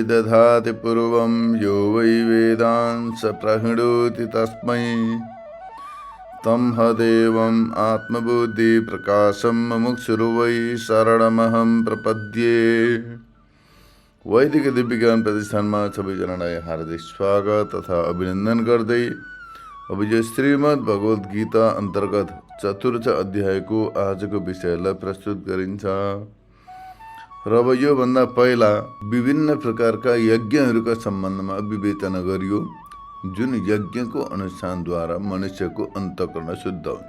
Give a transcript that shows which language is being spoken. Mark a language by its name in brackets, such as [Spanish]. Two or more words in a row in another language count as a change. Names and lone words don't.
[Sanskrit] दधाति पूर्वं यो वै वेदान् स प्रहिणोति तस्मै तं हदेवम् आत्मबुद्धिप्रकाशं मुमुक्षुर्वै शरणमहं प्रपद्ये। [Nepali] वैदिक दिव्यज्ञान प्रतिष्ठानमा सबैजनालाई हार्दिक स्वागत तथा अभिनन्दन गर्दै अब यो श्रीमद् भगवत गीता अन्तर्गत चतुर्थ अध्यायको आजको विषयलाई प्रस्तुत गरिन्छ। र अब योभन्दा पहिला विभिन्न प्रकारका यज्ञहरूका सम्बन्धमा विवेचना गरियो, जुन यज्ञको अनुष्ठानद्वारा मनुष्यको अन्तःकरण शुद्ध हुन्छ।